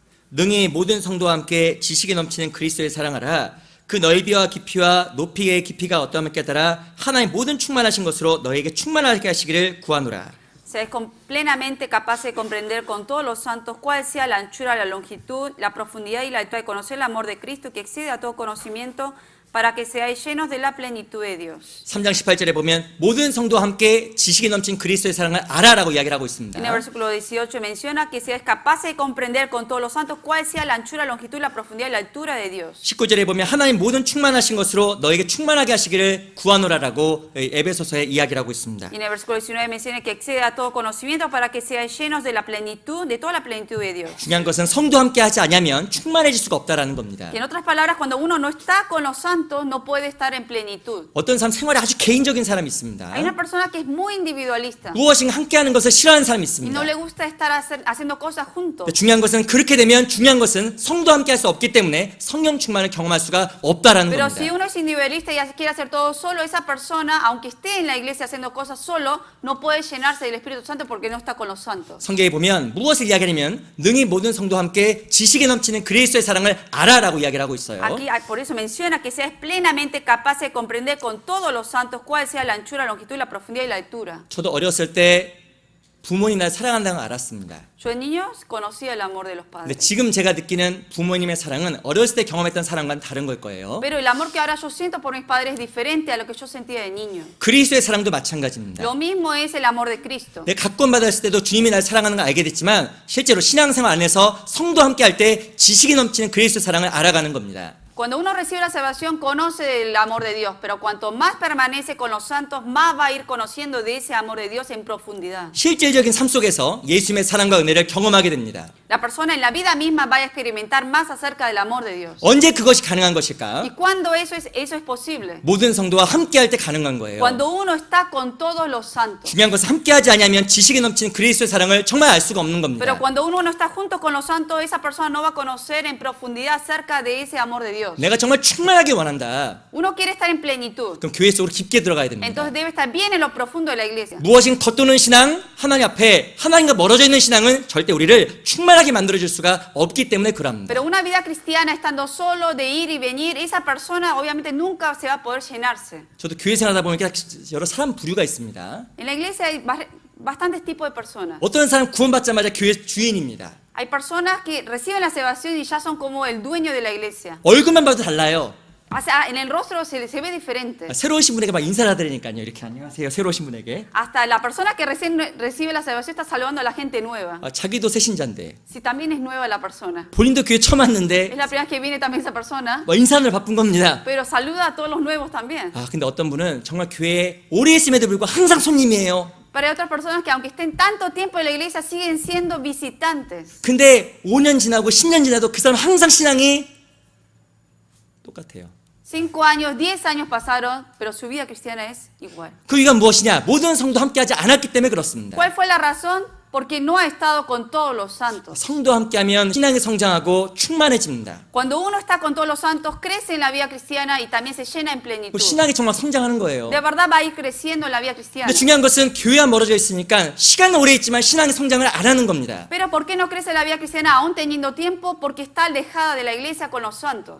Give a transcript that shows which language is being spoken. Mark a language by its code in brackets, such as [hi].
[ko] 능히 모든 성도와 함께 지식이 넘치는 그리스도를 사랑하라. 그 넓이와 깊이와 높이의 깊이가 어떠함을 깨달아 하나님 모든 충만하신 것으로 너에게 충만하게 하시기를 구하노라. [es] Seáis plenamente capaces de comprender con todos los santos cuál sea la anchura, la longitud, la profundidad y la altura, de conocer el amor de Cristo que excede a todo conocimiento, para que seáis llenos de la plenitud de Dios. [ko] 3장 18절에 보면 모든 성도와 함께 지식이 넘친 그리스도의 사랑을 알아라고 이야기를 하고 있습니다. [es] En el versículo 18 menciona que seáis capaces de comprender con todos los santos cuál sea la anchura, la longitud, la profundidad y la altura de Dios. [ko] 19절에 보면 하나님 모든 충만하신 것으로 너에게 충만하게 하시기를 구하노라라고 에베소서에 이야기를 하고 있습니다. [es] Y en el versículo 19 menciona que excede a todo conocimiento para que seáis llenos de la plenitud, de toda la plenitud de Dios. [ko] 중요한 것은 성도와 함께 하지 않으면 충만해질 수가 없다라는 겁니다. [es] Y en otras palabras, cuando uno no está con los santos, no puede estar en plenitud. [ko] 어떤 사람 생활이 아주 개인적인 사람이 있습니다. [es] Hay una persona que es muy individualista [ko] 무엇인가 함께하는 것을 싫어하는 사람이 [es] y [ko] 있습니다. [es] no le gusta estar haciendo cosas juntos. [ko] 중요한 것은 그렇게 되면 중요한 것은 성도와 함께 할 수 없기 때문에 성령 충만을 경험할 수가 없다라는 [es] Pero si [ko] 겁니다. [es] uno es individualista y quiere hacer todo solo, esa persona, aunque esté en la iglesia haciendo cosas solo, no puede llenarse del Espíritu Santo porque no está con los santos. [ko] 성경에 보면 무엇을 이야기하냐면 능히 모든 성도와 함께 지식에 넘치는 그리스도의 사랑을 알아라고 이야기를 하고 있어요. [es] Aquí por eso menciona que seas plenamente capaces de comprender con todos los santos cuál sea la anchura, la longitud, la profundidad y la altura. [ko] 저도 어렸을 때 부모님 날 사랑한다는 걸 알았습니다. [es] Yo de niños conocía el amor de los [ko] 근데 [es] padres. [ko] 지금 제가 느끼는 부모님의 사랑은 어렸을 때 경험했던 사랑과는 다른 걸 거예요. [es] Pero el amor que ahora yo siento por mis padres es diferente a lo que yo sentía de niño. [ko] 그리스도의 사랑도 마찬가지입니다. [es] Lo mismo es el amor de Cristo. [ko] 내가 각권받았을 때도 주님이 날 사랑하는 걸 알게 됐지만 실제로 신앙생활 안에서 성도와 함께 할 때 지식이 넘치는 그리스도의 사랑을 알아가는 겁니다. [es] Cuando uno recibe la salvación, conoce el amor de Dios, pero cuanto más permanece con los santos, más va a ir conociendo de ese amor de Dios en profundidad. [ko] 실질적인 삶 속에서 예수님의 사랑과 은혜를 경험하게 됩니다. [es] La persona en la vida misma va a experimentar más acerca del amor de Dios. [ko] 언제 그것이 가능한 [es] ¿Y [ko] 것일까? [es] cuándo eso es posible? [ko] 모든 성도와 함께 할 때 가능한 거예요. [es] Cuando uno está con todos los santos. [ko] 중요한 것은 함께 하지 않으면 지식이 넘치는 그리스도의 사랑을 정말 알 수가 없는 겁니다. [es] Pero cuando uno no está junto con los santos, esa persona no va a conocer en profundidad acerca de ese amor de Dios. [ko] 내가 정말 충만하게 원한다. [es] Uno quiere estar en plenitud. [ko] 그럼 교회 속으로 깊게 들어가야 됩니다. [es] Entonces debe estar bien en lo profundo de la iglesia. [ko] 무엇인 겉도는 신앙, 하나님 앞에 하나님과 멀어져 있는 신앙은 절대 우리를 충만하게 만들어줄 수가 없기 때문에 그럽니다. [es] Pero una vida cristiana estando solo, de ir y venir, esa persona obviamente nunca se va a poder llenarse. [ko] 저도 교회 생활하다 보니까 여러 사람 부류가 있습니다. [es] En la iglesia hay bastantes tipos de personas. [ko] 어떤 사람 구원받자마자 교회 주인입니다. [es] Hay personas que reciben la salvación y ya son como el dueño de la iglesia. [ko] 얼굴만 봐도 달라요. [es] O sea, en el rostro se ve diferente. [ko] 새로 오신 분에게 막 인사를 하드리니까요. 이렇게 안녕하세요. 새로 오신 분에게. [es] Hasta la persona que recién recibe la salvación está saludando a la gente nueva. [ko] 자기도 새신자인데 [es] Si también es nueva la persona. [ko] 본인도 교회 처음 [es] Es [ko] 왔는데 [es] la primera vez que viene también esa persona, [ko] 인사를 바쁜 겁니다. [es] pero saluda a todos los nuevos también. [ko] 근데 어떤 분은 정말 교회에 오래 있음에도 불구하고 항상 손님이에요. [es] Pero hay otras personas que aunque estén tanto tiempo en la iglesia siguen siendo visitantes. [ko] 근데 5년 지나고 10년 지나도 그 사람 항상 신앙이 똑같아요. [es] 5 años, 10 años pasaron, pero su vida cristiana es igual. [ko] 그 이유가 무엇이냐? 모든 성도 함께하지 않았기 때문에 그렇습니다. [es] ¿Cuál fue la razón? porque no ha estado con todos los santos. [ko] 성도와 함께하면 신앙이 성장하고 충만해집니다. [es] Cuando uno está con todos los santos, crece en la vida cristiana y también se llena en plenitud. [ko] 신앙이 정말 성장하는 거예요. [es] De verdad va a ir creciendo en la vida cristiana. [ko] 근데 중요한 것은 교회와 멀어져 있으니까 시간은 오래 있지만 신앙의 성장을 안 하는 겁니다. [es] Pero ¿por qué no crece la vida cristiana aún teniendo tiempo? Porque está alejada de la iglesia con los santos.